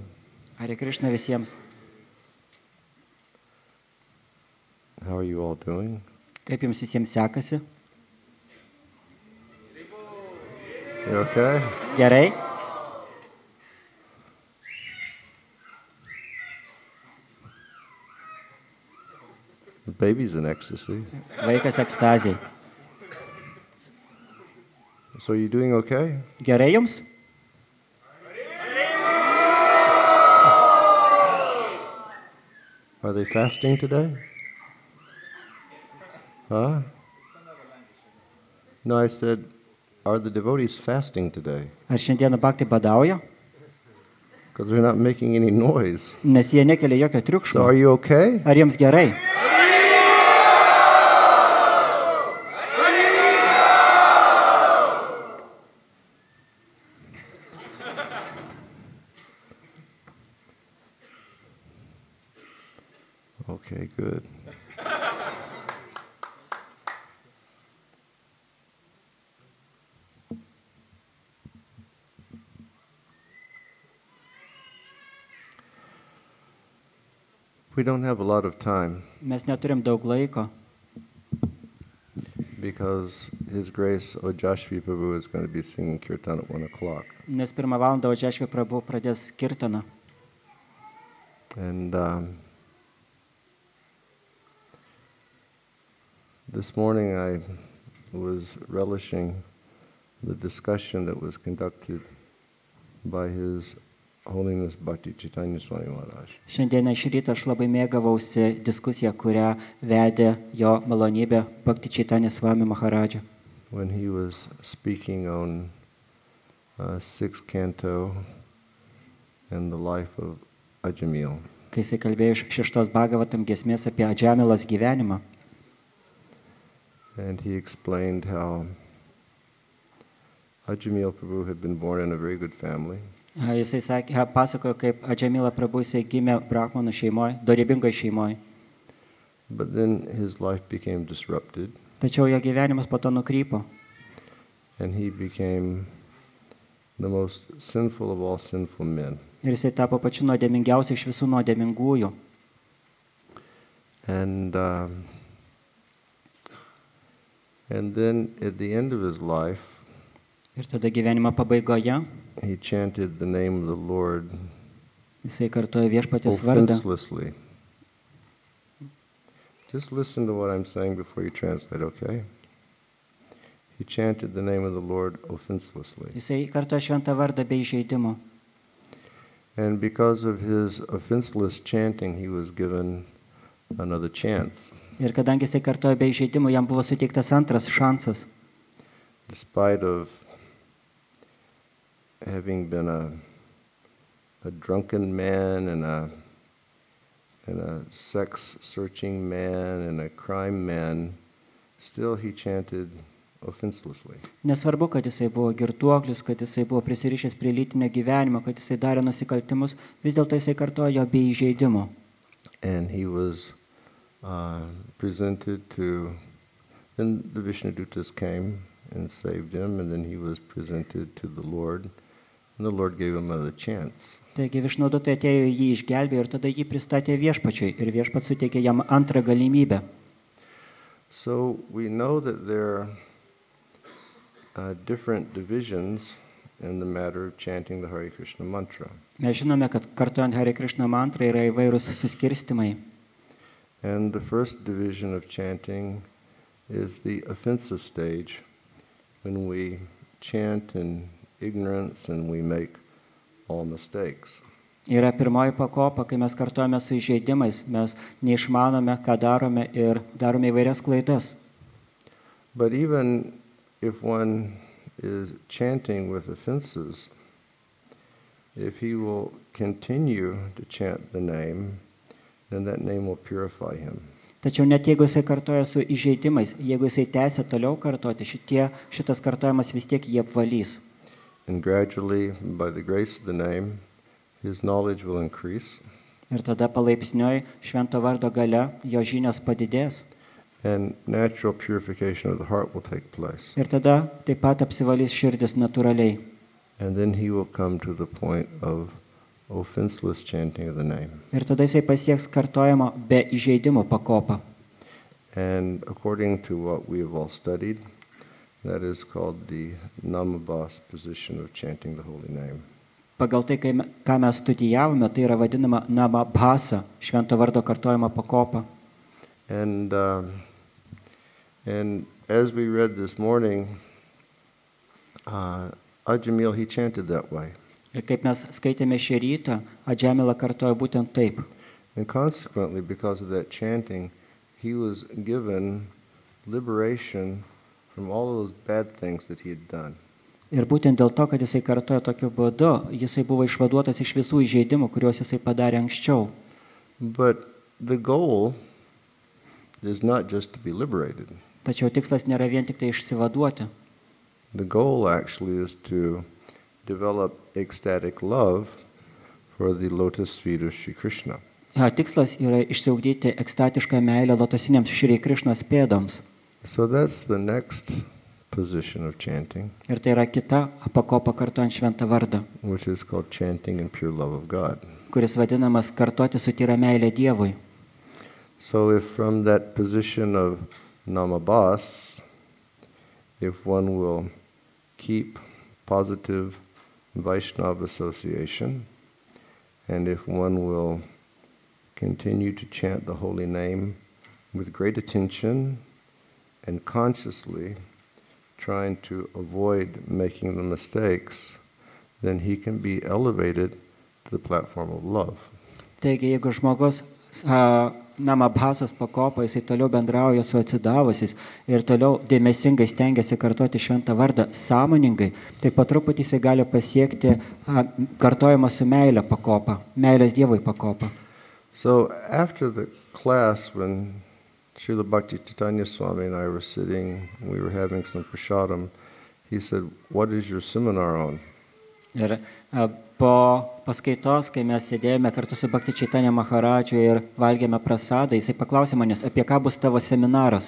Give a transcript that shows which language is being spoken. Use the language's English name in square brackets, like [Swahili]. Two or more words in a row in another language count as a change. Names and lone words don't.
[Lithuanian] Hare Krishna visiems. [English] How are you all doing? [Lithuanian] Kaip jums visiems sekasi? [English] You okay? [Lithuanian] Gerai? [English] The baby's in ecstasy. [Lithuanian] Vaikas ekstazijai. [English] So are you doing okay? [Lithuanian] Gerai jums? [English] Are they fasting today? Huh? No, I said, are the devotees fasting today? [Lithuanian] Ar šiandieną bhakti badauja? [English] Because they're not making any noise. [Lithuanian] Nes jie nekelia jokio [English] So [Lithuanian] triukšmo. [English] are you okay? [Lithuanian] Ar jiems gerai? [English] Okay, good. We don't have a lot of time [Lithuanian] Mes neturim daug laiko, [English] because His Grace HH BB Prabhu is going to be singing kirtan at 1 o'clock. [Lithuanian] nes 1 valandą HH Prabhu pradės kirtaną. [English] And this morning I was relishing the discussion that was conducted by His Holiness Bhakti Chaitanya Swami Maharaj. [Lithuanian] Šiandien iš ryto aš labai mėgavausi diskusiją, kurią vedė jo malonybė Bhakti Chaitanya Swami Maharadža. [English] When he was speaking on 6th canto and the life of Ajamil. [Lithuanian] kai jisai kalbėjo iš 6 Bhagavatam giesmės apie Adžamilos gyvenimą. [English] And he explained how Ajamil Prabhu had been born in a very good family. [Lithuanian] Jisai pasakojo, kaip Adžamila Prabhu jisai gimė brahmanų šeimoje, dorybingoje šeimoje. [English] But then his life became disrupted. [Lithuanian] Tačiau jo gyvenimas po to nukrypo. [English] And he became the most sinful of all sinful men. [Lithuanian] Ir jisai tapo pačiu nuodėmingiausiu iš visų nuodėmingųjų. [English] And then at the end of his life, [Lithuanian] Ir tada gyvenimo pabaigoje [English] he chanted the name of the Lord [Lithuanian] jisai kartojo viešpaties vardą. [English] offenselessly. Just listen to what I'm saying before you translate, okay? He chanted the name of the Lord offenselessly. [Lithuanian] Jisai kartojo šventą vardą be įžeidimo. [English] And because of his offenseless chanting, he was given another chance. [Lithuanian] Ir kadangi jisai kartojo be įžeidimo, jam buvo suteiktas antras šansas. [English] Despite of having been a drunken man and a sex-searching man and a crime man, still he chanted offenselessly. [Lithuanian] Nesvarbu, kad jisai buvo girtuoklis, kad jisai buvo prisirišęs prie lytinio gyvenimo, kad jisai darė nusikaltimus, vis dėlto jisai kartojo be įžeidimo. [English] And he was presented to, then the Vishnudutas came and saved him, and then he was presented to the Lord, and the Lord gave him another chance. [Lithuanian] Taigi Višnudutai atėjo jį išgelbėjo ir tada jį pristatė viešpačiui ir viešpats suteikė jam antrą galimybę. [English] So we know that there are different divisions in the matter of chanting the Hare Krishna mantra. [Lithuanian] Mes žinome, kad kartojant Hare Krishna mantrą yra įvairūs suskirstimai. [English] And the first division of chanting is the offensive stage, when we chant in ignorance and we make all mistakes. [Lithuanian] Yra pirmoji pakopa, kai mes kartojame su įžeidimais, mes neišmanome, ką darome ir darome įvairias klaidas. [English] But even if one is chanting with offenses, if he will continue to chant the name, then that name will purify him. [Lithuanian] Tačiau net jeigu jisai kartoja su įžeidimais, jeigu jisai tęsia toliau kartoti, šitas kartojimas vis tiek jį apvalys. [English] And gradually, by the grace of the name, his knowledge will increase. [Lithuanian] Ir tada palaipsniui švento vardo gale jo žinios padidės. [English] And natural purification of the heart will take place. [Lithuanian] Ir tada taip pat apsivalys širdis natūraliai. [English] And then he will come to the point of offenseless chanting of the name. [Lithuanian] Ir tada jisai pasieks kartojimo be įžeidimo pakopą. [English] And according to what we have all studied, that is called the namabhas position of chanting the holy name. [Lithuanian] Pagal tai, ką mes studijavome, tai yra vadinama namabhasa, švento vardo kartojimo pakopa. [English] And as we read this morning, Ajamil, he chanted that way. [Lithuanian] Ir kaip mes skaitėme šį rytą, Adžamila kartojo būtent taip. [English] And consequently, because of that chanting, he was given liberation from all those bad things that he had done. [Lithuanian] Ir būtent dėl to, kad jisai kartojo tokiu būdu, jisai buvo išvaduotas iš visų įžeidimų, kuriuos jisai padarė anksčiau. [English] But the goal is not just to be liberated. [Lithuanian] Tačiau tikslas nėra vien tik tai išsivaduoti. [English] The goal actually is to develop ecstatic love for the lotus feet of Shri Krishna. [Lithuanian] Tikslas yra išsiugdyti ekstatišką meilę lotosiniams Šri Krišnos pėdoms. [English] So that's the next position of chanting, [Lithuanian] Ir tai yra kita pakopa kartojant šventą vardą, [English] which is called chanting in pure love of God. [Lithuanian] kuris vadinamas kartoti su tyra meilė Dievui. [English] So if from that position of namabhas, if one will keep positive Vaishnava association, and if one will continue to chant the holy name with great attention and consciously trying to avoid making the mistakes, then he can be elevated to the platform of love. [Lithuanian] Taigi, jeigu žmogus Namabhasos pakopą jisai toliau bendrauja su atsidavusiais ir toliau dėmesingai stengiasi kartoti šventą vardą sąmoningai, tai po truputį jisai gali pasiekti kartojimą su meilė pakopą, meilės Dievui pakopą. [English] So after the class, when Srila Bhakti Chaitanya Swami and I were sitting, we were having some prasadam, he said, "What is your seminar on?" [Lithuanian] Ir po paskaitos, kai mes sėdėjome kartu su Bhakti Chaitanya Maharadžu ir valgėme prasadą, jisai paklausė manęs, apie ką bus tavo seminaras.